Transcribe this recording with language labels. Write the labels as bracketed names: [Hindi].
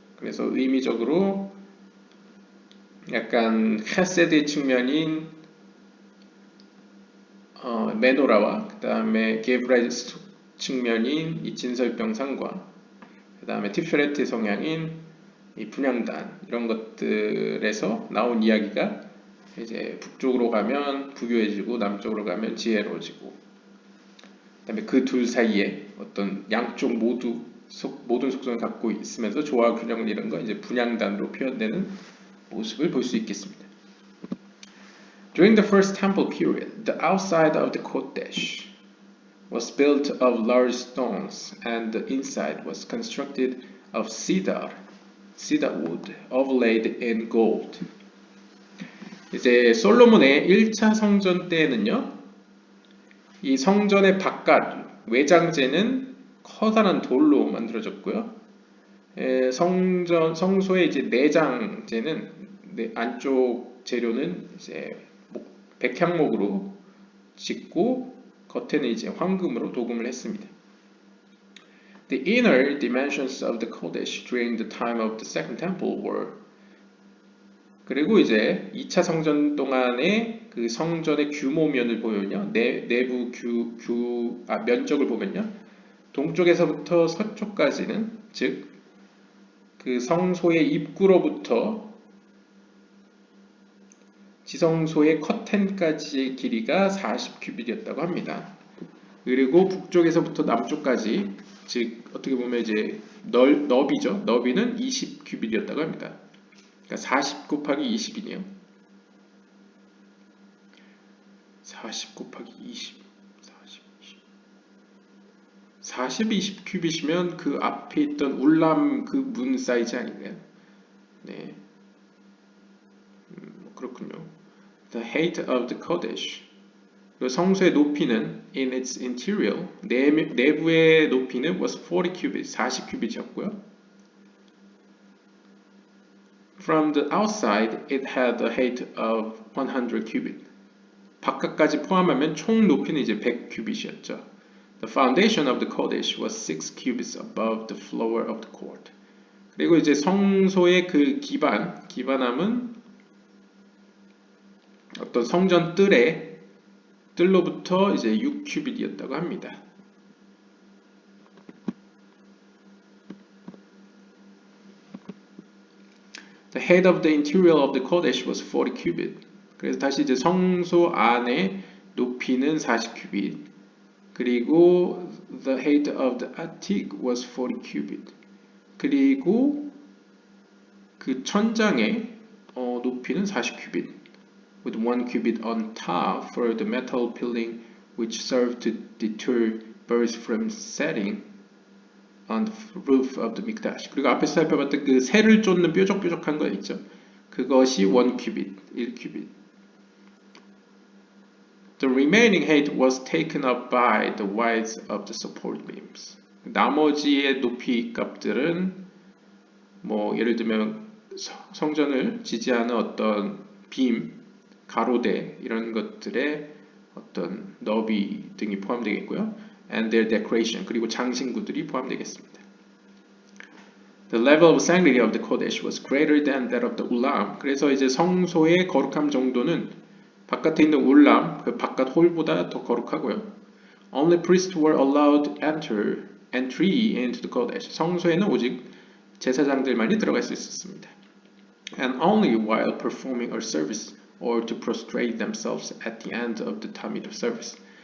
[Korean] 그래서 의미적으로 약간 헤세드의 측면인 메노라와 그 다음에 게브라의 측면인 이 진설병상과 그 다음에 티페레트의 성향인 이 분향단 이런 것들에서 나온 이야기가 이제 북쪽으로 가면 부유해지고 남쪽으로 가면 지혜로워지고 그다음에 그 둘 사이에 어떤 양쪽 모든 속성을 갖고 있으면서 조화 균형을 이룬 거 이제 분향단으로 표현되는 모습을 볼 수 있겠습니다. [English] During the first temple period, the outside of the Kodesh was built of large stones, and the inside was constructed of cedar wood overlaid in gold. [Korean] 이제 솔로몬의 1차 성전 때에는요, 이 성전의 바깥 외장재는 커다란 돌로 만들어졌고요. 성소의 이제 내장재는 안쪽 재료는 이제 백향목으로 짓고 겉에는 이제 황금으로 도금을 했습니다. [English] The inner dimensions of the Kodesh during the time of the Second Temple were [Korean] 그리고 이제 2차 성전 동안의 그 성전의 규모면을 보면요. 내부 면적을 보면요. 동쪽에서부터 서쪽까지는 즉 그 성소의 입구로부터 지성소의 커튼까지의 길이가 40큐빗이었다고 합니다. 그리고 북쪽에서부터 남쪽까지, 즉 어떻게 보면 이제 너비죠. 너비는 20 큐빗이었다고 합니다. 그러니까 40 곱하기 20이네요. 40 곱하기 20, 40, 20 큐빗이면 그 앞에 있던 울람 그 문 사이즈 아닌가요? 네, 그렇군요. [English] The height of the Kodesh. [Korean] 그 성소의 높이는 [English] in its interior, [Korean] 내부의 높이는 [English] was 40 cubits, [Korean] 40 큐빗이었고요. [English] From the outside, it had a height of 100 cubit. [Korean] 바깥까지 포함하면 총 높이는 이제 100 큐빗이었죠. [English] The foundation of the Kodesh was 6 cubits above the floor of the court. [Korean] 그리고 이제 성소의 그 기반함은 어떤 성전 뜰로부터 이제 6 큐빗이었다고 합니다. [English] The height of the interior of the Kodesh was 40 cubit. [Korean] 그래서 다시 이제 성소 안의 높이는 40 큐빗. 그리고 [English] the height of the attic was 40 cubit. [Korean] 그리고 그 천장의 높이는 40 큐빗. [English] With 1 cubit on top for the metal piling which served to deter birds from setting on the roof of the mikdash. [Korean] 그리고 앞에서 살펴봤던 그 새를 쫓는 뾰족뾰족한 거 있죠. 그것이 1 cubit, 1 cubit. [English] The remaining height was taken up by the width of the support beams. [Korean] 나머지의 높이 값들은 뭐 예를 들면 성전을 지지하는 어떤 빔, 가로대 이런 것들의 어떤 너비 등이 포함되겠고요. [English] And their decoration, [Korean] 그리고 장신구들이 포함되겠습니다. [English] The level of sanctity of the Kodesh was greater than that of the ulam. [Korean] 그래서 이제 성소의 거룩함 정도는 바깥에 있는 울람, 그 바깥 홀보다 더 거룩하고요. [English] Only priests were allowed entry into the Kodesh. [Korean] 성소에는 오직 제사장들만이 들어갈 수 있었습니다. [English] And only while performing a service or to prostrate themselves at the end of the Tamid service.